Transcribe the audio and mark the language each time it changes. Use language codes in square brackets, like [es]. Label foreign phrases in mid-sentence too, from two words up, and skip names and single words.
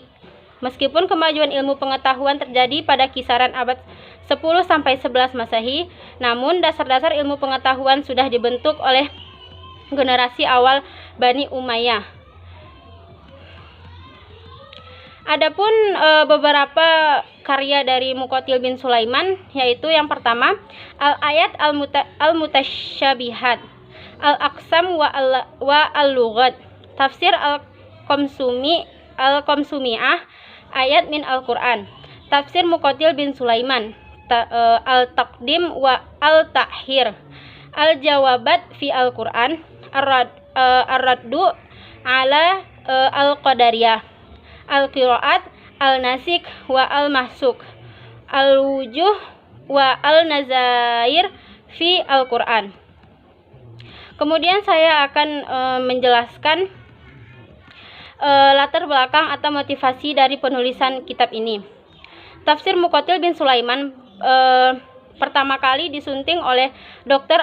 [id] Meskipun kemajuan ilmu pengetahuan terjadi pada kisaran abad 10 sampai 11 Masehi, namun dasar-dasar ilmu pengetahuan sudah dibentuk oleh generasi awal Bani Umayyah. Adapun beberapa karya dari Muqatil bin Sulaiman, yaitu yang pertama Al-Ayat Al-Mutasyabihat, Al-Aqsam wa Al-Lughat, Tafsir Al-Qamsumiyah, Ayat min Al-Quran, Tafsir Muqatil bin Sulaiman, Al-Taqdim wa Al-Ta'hir, Al-Jawabat fi Al-Quran, Ar-Raddu ala Al-Qadariyah, Al-Qiraat, Al-Nasik wa Al-Mahsuk, Al-Wujuh wa Al-Nazair fi Al-Quran. Kemudian saya akan menjelaskan latar belakang atau motivasi dari penulisan kitab ini. Tafsir Muqatil bin Sulaiman pertama kali disunting oleh Dr.